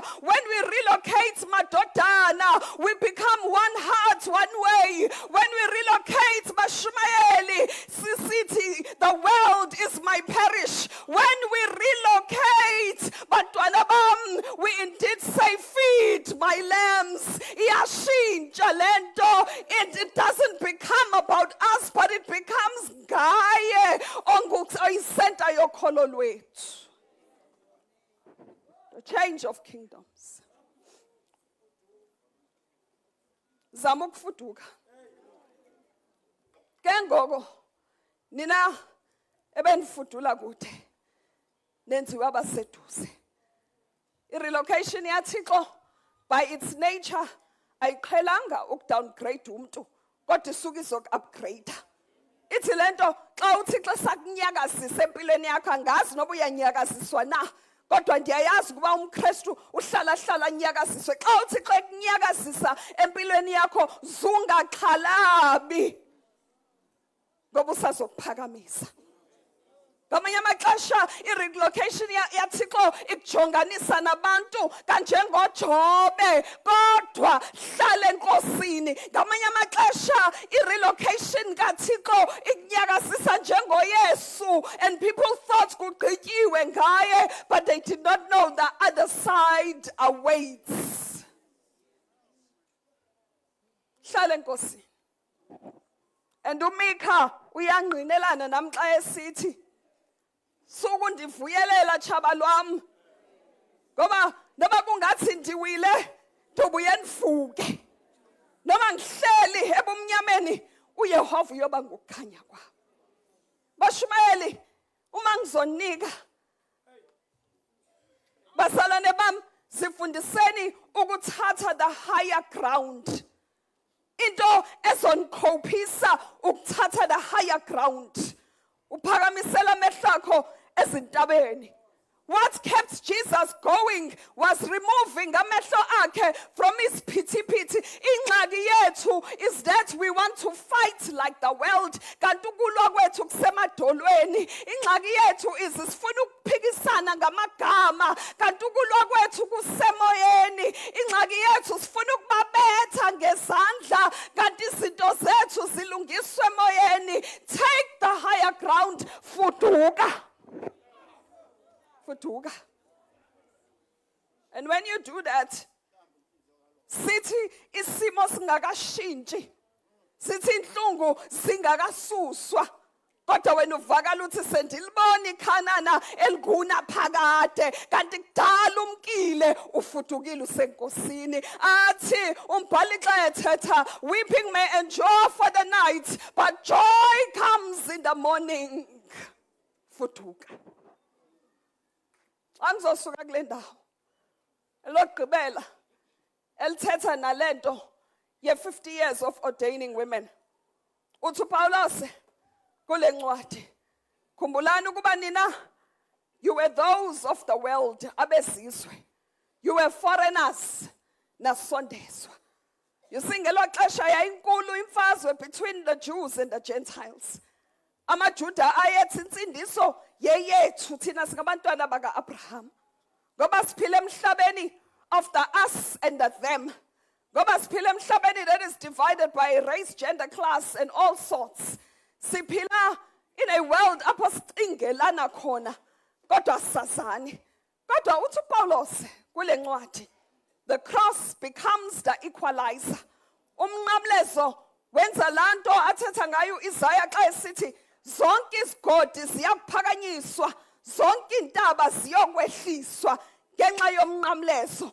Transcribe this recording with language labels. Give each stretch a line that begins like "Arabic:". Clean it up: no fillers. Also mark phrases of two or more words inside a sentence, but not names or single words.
English: When we relocate Madodana, we become one heart, one way. When we relocate Mashmaeli, City, the world is my parish. When we relocate Bantwana bam, we indeed say, feed my lambs.
Xhosa: Iyashintsha lento.
English: It doesn't become about us, but it becomes
Xhosa: ngaye oyisenta yokholo lwethu.
English: The change of kingdoms.
Xhosa: Zama ukufuduka. Ke ngoko nina ebenifudula kude nenziwa abaseduze. I-relocation yaThixo
English: by its nature
Xhosa: ayiqhelanga ukudowngrade umuntu, kodwa isuka izoku-upgrade. Ithi lento xa uThixo sakunyakazisa empilweni yakho, angazi noba uyanyakaziswa na, kodwa ndiyayazi ukuba umKristu uhlala nyakaziswe. Xa uThixo ekunyakazisa empilweni yakho, zungaxhalabi ngoba usazokuphakamisa. Ngamanye amaxesha i-relocation yaThixo ikujonganisa nabantu kanjengoJobe, kodwa hlala enkosini. Ngamanye amaxesha i-relocation kaThixo ikunyakazisa njengoYesu,
English: and people thought
Xhosa: kugqityiwe ngaye,
English: but they did not know the other side awaits.
Xhosa: Hlala enkosini. And uMikha uyangqinelana nami xa esithi sukundivuyelela tshaba lwam, ngoba noma kungathi ndiwile ndobuye ndivuke, noma ngihleli ebumnyameni uYehova uyoba ngokukhanya kwam. Bashumeli, uma ngizonika basalane bam, sifundiseni ukuthatha
English: the higher ground.
Xhosa: Into ezonikophisa ukuthatha
English: the higher ground.
Xhosa: Uphakamisela amehlo akho ezintabeni.
English: What kept Jesus going was removing
Xhosa: amehlo akhe
English: from his pity.
Xhosa: Ingxaki yethu
English: is that we want to fight like the world.
Xhosa: Kanti ukulwa kwethu kusemadolweni. Ingxaki yethu is sifuna ukuphikisana ngamagama. Kanti ukulwa kwethu kusemoyeni. Ingxaki yethu sifuna ukubabetha ngezandla. Kanti izinto zethu zilungiswe emoyeni.
English: Take the higher ground. Fuduka. And when you do that,
Xhosa: sithi isimo singakashintshi, sithi inhlungu singakasuswa, kodwa wena uvakala uthi sendilibona ikhanana eliguna phakade, kanti kudala umkile ufudukile usenkosini. Athi umbhali xa ethetha,
English: weeping may endure for the night, but joy comes in the morning.
Xhosa: Fuduka. Angizosuka kule ndawo Lokugqibela elithetha nalento ye 50
English: years of ordaining women.
Xhosa: Uthi uPawulos kule ncwadi, khumbulani ukuba nina
English: you were those of the world,
Xhosa: abezizwe.
English: You were foreigners, nasondezwa. You see,
Xhosa: ngelo xesha yayinkulu imfazwe
English: between the Jews and the Gentiles.
Xhosa: AmaJuda ayethi insindiso yeyethu thina singabantwana baka Abraham. Ngoba siphila emhlabeni
English: of the us and the them.
Xhosa: Ngoba siphila emhlabeni
English: that is divided by race, gender, class and all sorts.
Xhosa: Siphila
English: in a world
Xhosa: apho sicingelana khona kodwa sasani. Kodwa uthi uPawulos kule ncwadi,
English: the cross becomes the equalizer.
Xhosa: Umnqamlezo wenza lanto athetha ngayo Isaiah xa esithi zonke izigodi ziyaphakanyiswa, zonke intaba ziyokwehliswa ngenxa yomnqamlezo.